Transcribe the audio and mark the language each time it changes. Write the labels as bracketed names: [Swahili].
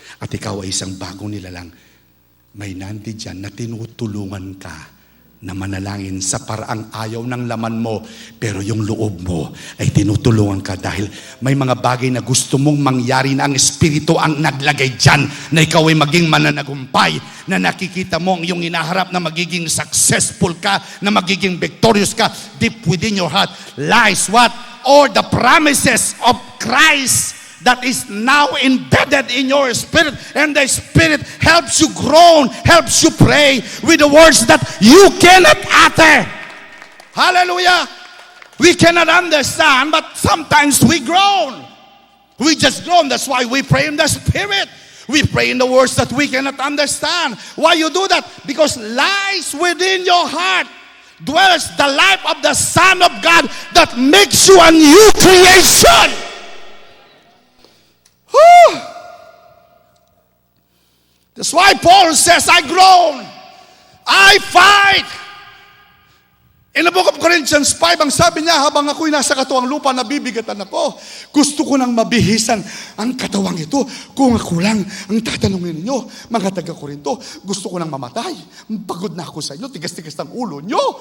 [Filipino] At ikaw ay isang bagong nilalang, may nandi dyan na tinutulungan ka na manalangin sa paraang ayaw ng laman mo, pero yung loob mo ay tinutulungan ka dahil may mga bagay na gusto mong mangyari na ang Espiritu ang naglagay dyan na ikaw ay maging mananagumpay, na nakikita mo ang iyong inaharap na magiging successful ka, na magiging victorious ka. [English] Deep within your heart lies what? Or the promises of Christ that is now embedded in your spirit, and the Spirit helps you groan, helps you pray with the words that you cannot utter. Hallelujah. We cannot understand, but sometimes we groan. We just groan. That's why we pray in the Spirit. We pray in the words that we cannot understand. Why you do that? Because lies within your heart dwells the life of the Son of God that makes you a new creation. Whew. That's why Paul says, I groan, I fight. In the book of Corinthians 5, [Filipino] ang sabi niya, habang ako'y nasa katuwang lupa, nabibigatan ako. Gusto ko nang mabihisan ang katawang ito. Kung ako lang ang tatanungin ninyo, mga taga-Korinto, gusto ko nang mamatay. Pagod na ako sa inyo, tigas-tigas ng ulo nyo.